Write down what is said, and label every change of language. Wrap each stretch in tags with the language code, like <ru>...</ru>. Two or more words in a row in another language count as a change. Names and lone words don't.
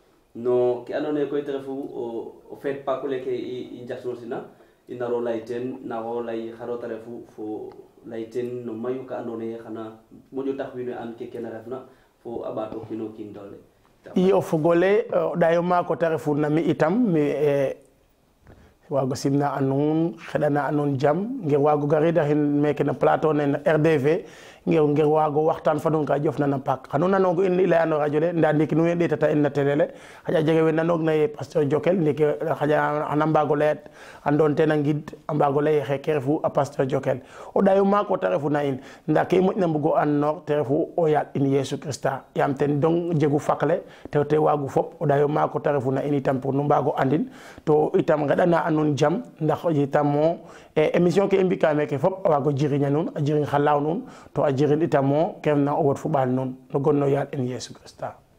<srr>no ke andoona yee koy te refu o feet Pâques leke i njaxnosina i naro lay teen naxo lay xaro te refu fo lay teen no mayu ka andoona yee xana moƴo tax wiin we an ke kene refna fo a ɓaato kiin o kiin doole iyo fogole ɗayo maako te refuna mi itam mi waago simna a nuun xeɗana a nuun jam ngir waago garidaxin meke no plateau ne RDV ngir waago waxtaan fa nuun ka jofna na Pâques xanu nanoogu in i leyano radio le nda ndiiki nu ɗeetata in na télé le xaƴa jege we nanoog na ye pasteur Jokel ndiiki xaƴa xana mbaago leyat a ndoon ten a ngid a mbaago lay xeke refu a pasteur Jokel o ɗayo maako te refuna in nda ke i moƴna mbugo an noor te refu o yaal in Yesu Christa yaam ten dong jegu fakle te waagu fop o ɗayo maako te refuna in itam pour nu mbaago andin to itam ngeɗana a nuun jam ndax itam mo émission ke i mbika meke fop a waago jiriña nuun a jiriñ xa laaw nuun to a jirin itam mo kem na o wod fu ɓaal nuun no gonno yaal in Yesu Christa</srr>